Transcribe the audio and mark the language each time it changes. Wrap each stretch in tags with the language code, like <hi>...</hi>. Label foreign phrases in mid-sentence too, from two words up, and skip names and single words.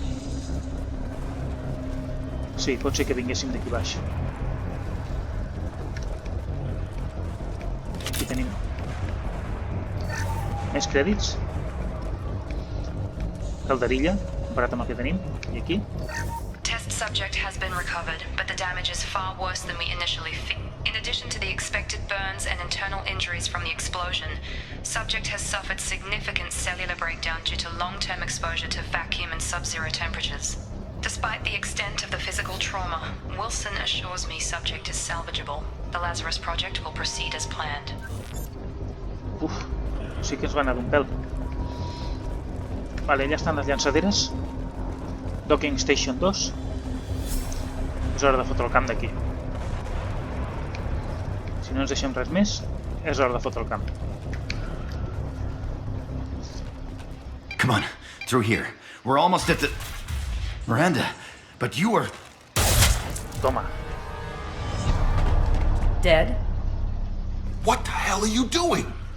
<ca>Sí, pot ser que vinguéssim d'aquí baix. Aquí tenim més crèdits. Calderilla, comparat amb el que tenim. I aquí?</ca> <en>Test subject has been recovered, but the damage is far worse than we initially feared. In addition to the expected burns and internal injuries from the explosion, subject has suffered significant cellular breakdown due to long-term exposure to vacuum and sub-zero temperatures. Despite the extent of the physical trauma, Wilson assures me subject is salvageable. The Lazarus project will proceed as planned.</en> <ca>Uf, sí que ens va anar d'un pèl. Vale, allà estan les llançaderes. Docking Station 2. És hora de fotre el camp d'aquí. Si no ens deixem res més, és hora de fotre el camp.</ca> <en>Come on, through here. We're almost at the... Miranda, but you were... Toma. Dead? What the hell are you doing?</en>